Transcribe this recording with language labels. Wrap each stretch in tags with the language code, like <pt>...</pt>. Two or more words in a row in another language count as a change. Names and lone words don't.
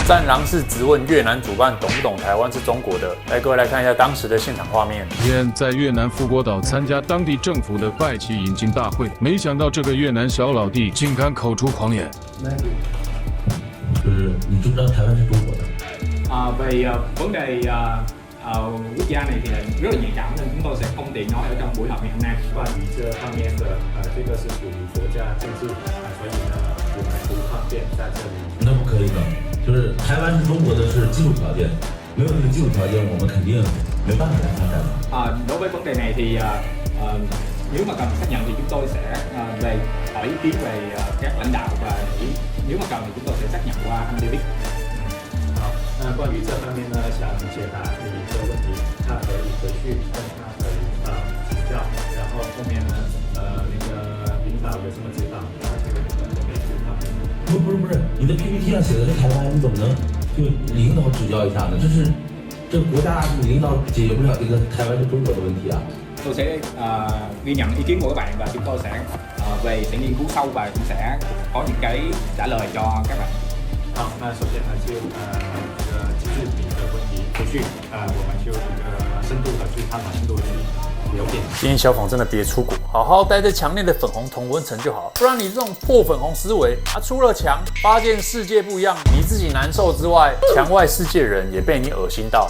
<zh>战狼是质问越南主办懂不懂台湾是中国的。来，各位来看一下当时的现场画面。天在越南富国岛参加当地政府的拜旗引进大会，没想到这个越南小老弟竟敢口出狂言。就是你知不知道台湾是中国的</zh> <vi>？Về vấn đề quốc gia này thì rất là nhạy cảm nên chúng tôi sẽ không tiện nói ở trong buổi họp ngày hôm nay.</vi> <zh>关于这方面的这个是属于国家政治，所以呢，我们不方便在这里。那不可以的，就是台湾是中国的是基础条件，没有这个基础条件，我们肯定没办法来发展的。</zh> <vi>Đối với vấn đề này thì nếu mà cần xác nhận thì chúng tôi sẽ về hỏi ý kiến về các lãnh đạo và nếu mà cần thì chúng tôi sẽ xác nhận qua anh David.</vi> <zh>好，那关于这方面呢，想解答你的问题。 去跟他可以请教，然后后面呢，那个领导有什么指导，他就给指导。不是，你的 PPT 上写的是台湾，你怎么能就领導指教一下呢？這個國家領導解決不了這個台灣是中國的問題啊。</zh> <vi>Tôi sẽ ghi nhận ý kiến của các bạn và chúng tôi sẽ về sẽ nghiên cứu sâu và cũng sẽ có những cái trả lời cho các bạn.</vi> <zh>好，那首先呢就这个机制名的问题，回去我们就深度的去探讨，深度的去了解。建议小粉真的别出国，好好待在墙内的粉红同温层就好，不然你这种破粉红思维出了墙，发现世界不一样，你自己难受之外，墙外世界人也被你恶心到。</zh>